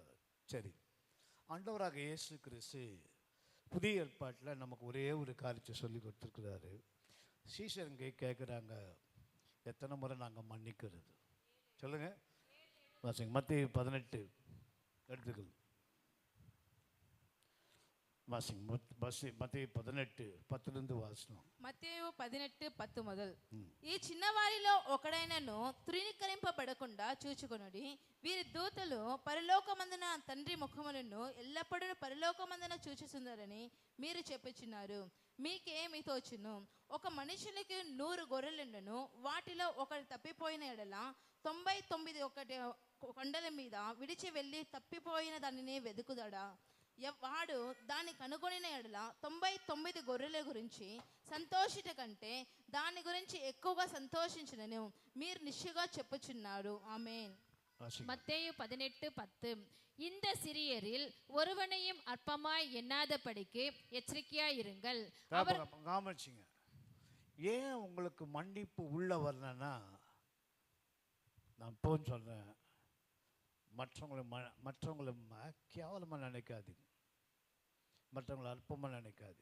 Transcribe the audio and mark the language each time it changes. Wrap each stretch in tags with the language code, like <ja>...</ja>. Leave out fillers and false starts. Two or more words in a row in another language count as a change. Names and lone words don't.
<ta>சரி, ஆண்டவராக இயேசு கிறிஸ்து புதிய ஏற்பாட்டில் நமக்கு ஒரே ஒரு காரியத்தை சொல்லி கொடுத்துருக்கிறாரு. சீஷருங்க கேட்குறாங்க, எத்தனை முறை நாங்கள் மன்னிக்கிறது? சொல்லுங்கள் வாசிங்க. மத்தேயு 18 எடுத்துக்கள் வாசிங்க. மத்தேயு 18, 10 వాసనం.</ta> <te>మత్తయి 18:10 మొదలు. ఈ చిన్నవారిలో ఒకడైనను తృణీకరింపబడకుండా చూచుకొనుడి. వీరి దూతలు పరలోకమందున తండ్రి ముఖములను ఎల్లప్పుడూ పరలోకమందున చూచుచున్నారని మీరు చెప్పుచున్నారు. మీకేమి తోచును? ఒక మనుషునికి 100 గొర్రెలుండెను. వాటిలో ఒకటి తప్పిపోయిన ఎడల 99 కొండల మీద విడిచి వెళ్ళి తప్పిపోయిన దానిని వెతుకుదడా? వాడు దాన్ని కనుగొనిన ఎడల 99 గొర్రెల గురించి సంతోషిట కంటే దాని గురించి ఎక్కువగా సంతోషించునని మీరు నిశ్చయంగా చెప్పుచున్నారు. ఆమేన్.</te> <ta>மத்தேயு 18:10. இந்த சிறியரில் ஒருவனையும் அற்பமாய் எண்ணாதபடிக்கு எச்சரிக்கையாய் இருங்கள். கவனிச்சிங்க. ஏன் உங்களுக்கு மன்னிப்பு உள்ள வரலன்னா, நான் இப்போன்னு சொல்றேன், மற்றவங்களை கேவலமாக நினைக்காதீங்க, மற்றவங்களை அற்பமாக நினைக்காது.</ta>